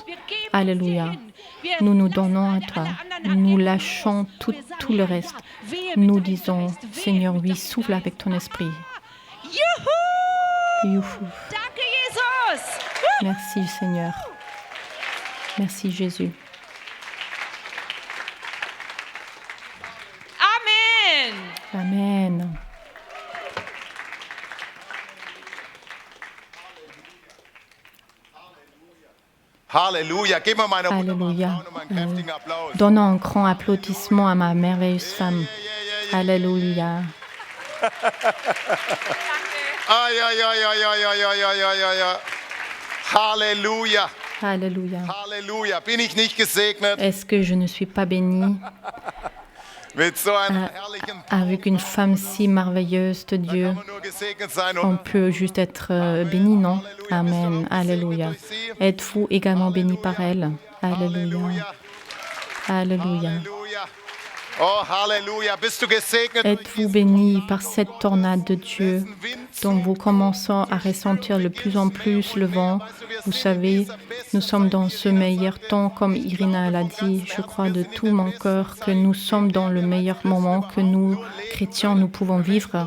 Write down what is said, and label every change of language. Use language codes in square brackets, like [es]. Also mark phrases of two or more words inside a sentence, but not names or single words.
[fr] Alléluia. Nous nous donnons à toi. Nous lâchons tout le reste. Nous disons, Seigneur, oui, souffle avec ton esprit. Youhou. Merci, Seigneur. Merci, Jésus. Amen. Amen. [de] Halleluja. Gib mir meine [fr] Alléluia. [de] Frau einen kräftigen Applaus. [fr] Donnons un grand applaudissement à ma merveilleuse femme. Alléluia. Ay, ay, ay, ay, ay, ay, ay, ay, ay, ay, ay. [de] Halleluja. [fr] Alléluia. [de] Halleluja. Bin ich nicht gesegnet [fr] Est-ce que je ne suis pas bénie [de] mit so einem herrlichen [fr] avec une femme si merveilleuse de Dieu? [de] Kann man nur gesegnet sein [fr] On [de] und [fr] peut juste être béni, non? Amen. Alléluia. Êtes-vous également béni par elle? Alléluia. Alléluia. [de] Halleluja. Oh, Halleluja. Bist du gesegnet? [fr] Êtes-vous béni par cette tornade de Dieu dont vous commencez à ressentir de plus en plus le vent? Vous savez, nous sommes dans ce meilleur temps, comme Irina l'a dit. Je crois de tout mon cœur que nous sommes dans le meilleur moment que nous, chrétiens, nous pouvons vivre.